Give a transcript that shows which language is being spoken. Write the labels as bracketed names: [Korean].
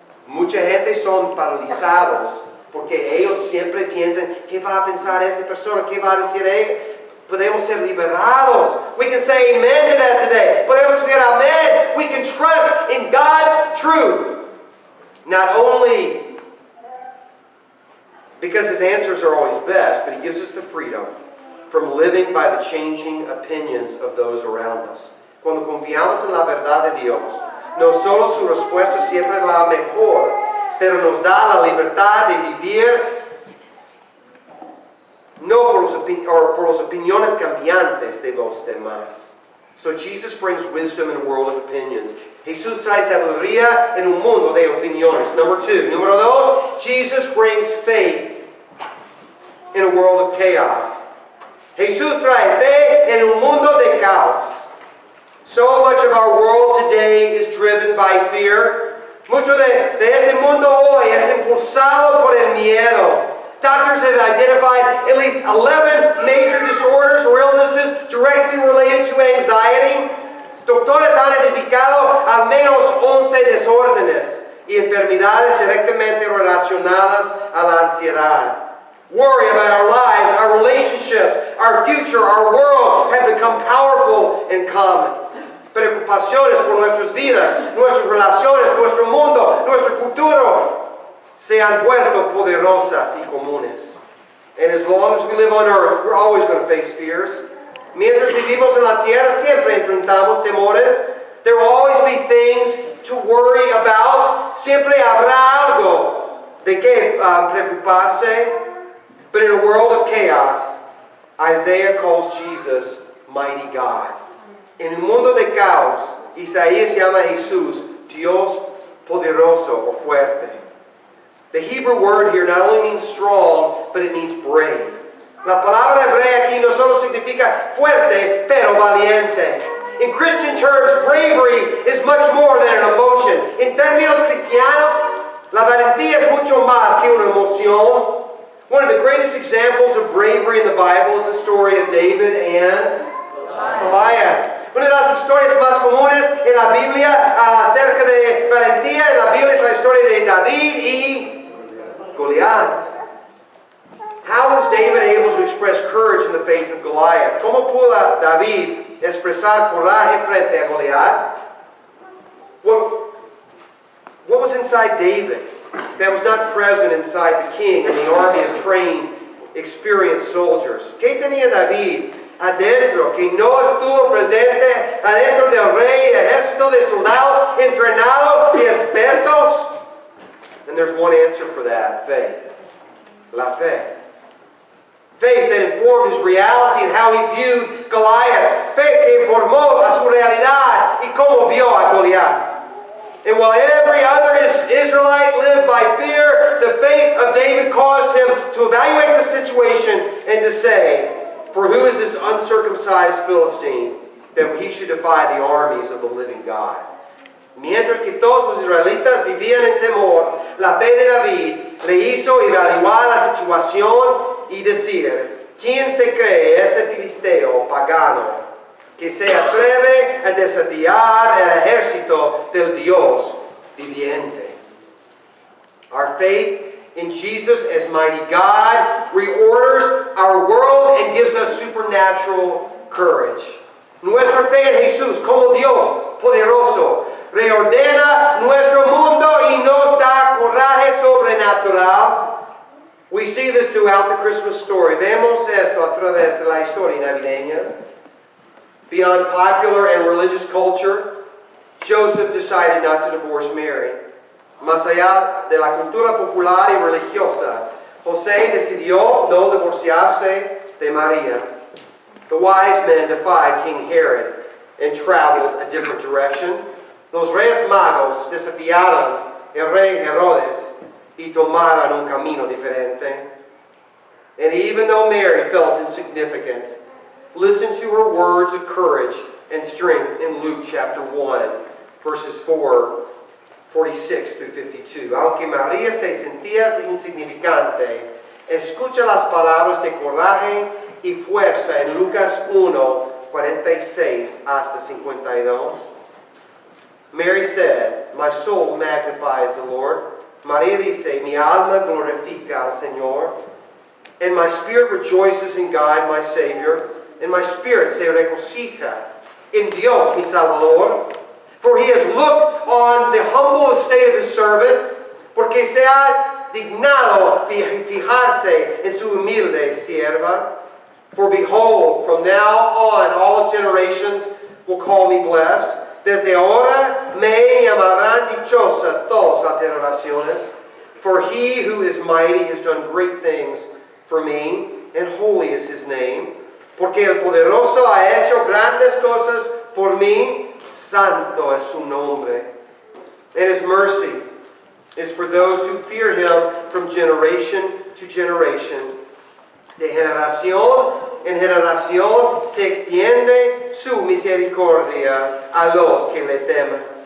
[Spanish] Mucha gente son paralizados porque ellos siempre piensan, ¿qué va a pensar esta persona? ¿Qué va a decir ella? Podemos ser liberados. [English] We can say amen to that today. [Spanish] Podemos decir amen. [English] We can trust in God's truth. Not only because his answers are always best, but he gives us the freedom from living by the changing opinions of those around us. [Spanish] Cuando confiamos en la verdad de Dios, no solo su respuesta siempre es la mejor, pero nos da la libertad de vivir no por las opiniones cambiantes de los demás. [English] So Jesus brings wisdom in a world of opinions. [Spanish] Jesús trae sabiduría en un mundo de opiniones. [English] Number two. [Spanish] Número dos, [English] Jesus brings faith in a world of chaos. [Spanish] Jesús trae fe en un mundo de caos. [English] So much of our world today is driven by fear. [Spanish] Mucho de este mundo hoy es impulsado por el miedo. [English] Doctors have identified at least 11 major disorders or illnesses directly related to anxiety. [Spanish] Doctores han identificado al menos 11 desórdenes y enfermedades directamente relacionadas a la ansiedad. [English] Worry about our lives, our relationships, our future, our world have become powerful and common. [Spanish] Preocupaciones por nuestras vidas, nuestras relaciones, nuestro mundo, nuestro futuro se han vuelto poderosas y comunes. [English] And as long as we live on earth, we're always going to face fears. [Spanish] Mientras vivimos en la tierra, siempre enfrentamos temores. [English] There will always be things to worry about. [Spanish] Siempre habrá algo de que preocuparse. [English] But in a world of chaos, Isaiah calls Jesus mighty God. [Spanish] En un mundo de caos, Isaías llama a Jesús Dios poderoso o fuerte. [English] The Hebrew word here not only means strong, but it means brave. [Spanish] La palabra hebrea aquí no solo significa fuerte, pero valiente. [English] In Christian terms, bravery is much more than an emotion. [Spanish] En términos cristianos, la valentía es mucho más que una emoción. [English] One of the greatest examples of bravery in the Bible is the story of David and Goliath. [Spanish] Una de las historias más comunes en la Biblia acerca de valentía en la Biblia es la historia de David y Goliath. [English] How was David able to express courage in the face of Goliath? [Spanish] ¿Cómo pudo David expresar coraje frente a Goliath? [English] What was inside David that was not present inside the king and the army of trained, experienced soldiers? [Spanish] ¿Qué tenía David adentro que no estuvo presente adentro del rey, ejército de soldados entrenados y expertos? [English] And there's one answer for that: faith. [Spanish] La fe. [English] Faith that informed his reality and how he viewed Goliath. [Spanish] Fe que informó a su realidad y cómo vio a Goliath. [English] And while every other Israelite lived by fear, the faith of David caused him to evaluate the situation and to say, "For who is this uncircumcised Philistine that he should defy the armies of the living God?" [Spanish] Mientras que todos los israelitas vivían en temor, la fe de David le hizo evaluar la situación y decir, ¿quién se cree este filisteo pagano que se atreve a desafiar el ejército del Dios viviente? [English] Our faith in Jesus as mighty God reorders our world and gives us supernatural courage. [Spanish] Nuestra fe en Jesús como Dios poderoso reordena nuestro mundo y nos da coraje sobrenatural. [English] We see this throughout the Christmas story. [Spanish] Vemos esto a través de la historia navideña. [English] Beyond popular and religious culture, Joseph decided not to divorce Mary. [Spanish] Más allá de la cultura popular y religiosa, José decidió no divorciarse de María. [English] The wise men defied King Herod and traveled a different direction. [Spanish] Los reyes magos desafiaron el rey Herodes y tomaron un camino diferente. [English] And even though Mary felt insignificant, listen to her words of courage and strength in Luke chapter 1, verses 46 through 52. [Spanish] Aunque María se sentía insignificante, escucha las palabras de coraje y fuerza en Lucas 1, 46 hasta 52. [English] Mary said, "My soul magnifies the Lord." [Spanish] María dice, "Mi alma glorifica al Señor. [English] And my spirit rejoices in God, my Savior. And my spirit [Spanish] se regocija en Dios, mi Salvador. [English] For he has looked on the humble estate of his servant, [Spanish] porque se ha dignado fijarse en su humilde sierva. [English] For behold, from now on all generations will call me blessed. [Spanish] Desde ahora me llamarán dichosa todas las generaciones. [English] For he who is mighty has done great things for me, and holy is his name. [Spanish] Porque el poderoso ha hecho grandes cosas por mí, santo es su nombre. [English] And his mercy is for those who fear him from generation to generation. [Spanish] De generación en generación se extiende su misericordia a los que le temen.